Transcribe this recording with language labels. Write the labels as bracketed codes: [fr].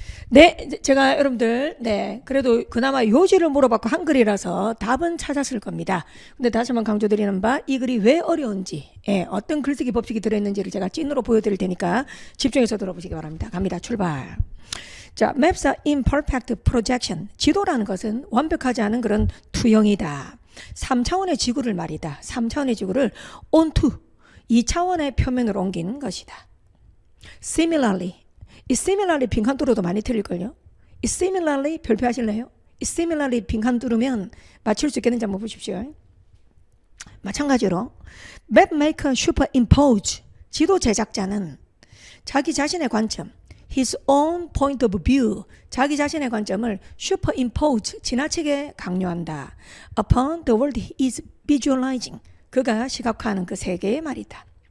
[ko] 네, 제가 여러분들, 그래도 그나마 요지를 물어봤고 한글이라서 답은 찾았을 겁니다. 근데 다시 한번 강조드리는 바, 이 글이 왜 어려운지, 어떤 글쓰기 법칙이 들어있는지를 제가 찐으로 보여드릴 테니까 집중해서 들어보시기 바랍니다. 갑니다. 출발. [en] 자, Maps are imperfect projection. [ko] 지도라는 것은 완벽하지 않은 그런 투영이다. 3차원의 지구를 말이다. 3차원의 지구를 onto 2차원의 표면으로 옮긴 것이다. Similarly, 이 similarly 빈칸 뚫어도 많이 틀릴걸요. 이 similarly 별표하실래요? 이 similarly 빈칸 뚫으면 맞출 수 있겠는지 한번 보십시오. 마찬가지로 mapmaker superimpose 지도 제작자는 자기 자신의 관점 [en] his own point of view [ko] 자기 자신의 관점을 superimpose 지나치게 강요한다. [en] upon the world he is visualizing [ko] 그가 시각화하는 그 세계의 말이다.